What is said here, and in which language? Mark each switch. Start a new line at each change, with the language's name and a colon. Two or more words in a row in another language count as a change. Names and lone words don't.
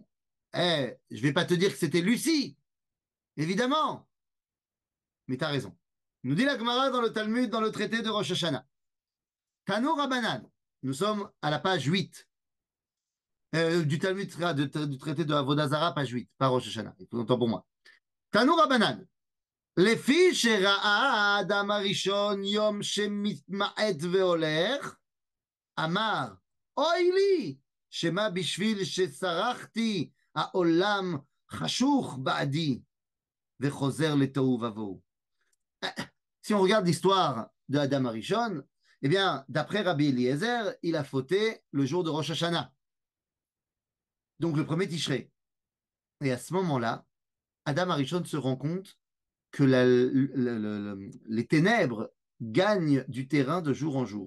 French: Eh, je vais pas te dire que c'était Lucie, évidemment. Mais tu as raison. Nous dit la Gemara dans le Talmud, dans le traité de Rosh Hashanah.
Hebrew: תנו רבנן.
French: Nous sommes à la page 8 du Talmud, du traité de Avodazara, page 8, pas Rosh Hashanah. Il faut longtemps pour moi.
Hebrew: תנו רבנן. לפי שראה האדם הראשון יום שמתמעט והולך, אמר, אוי לי, שמה בשביל שסרחתי העולם חשוך בעדי, וחוזר לתוהו ובוהו.
French: Si on regarde l'histoire de
Hebrew: אדם הראשון,
French: eh bien, d'après Rabbi Eliezer, il a fauté le jour de Rosh Hashanah. Donc le premier Tishrei. Et à ce moment-là,
Hebrew: אדם הראשון
French: se rend compte que les ténèbres gagnent du terrain de jour en jour.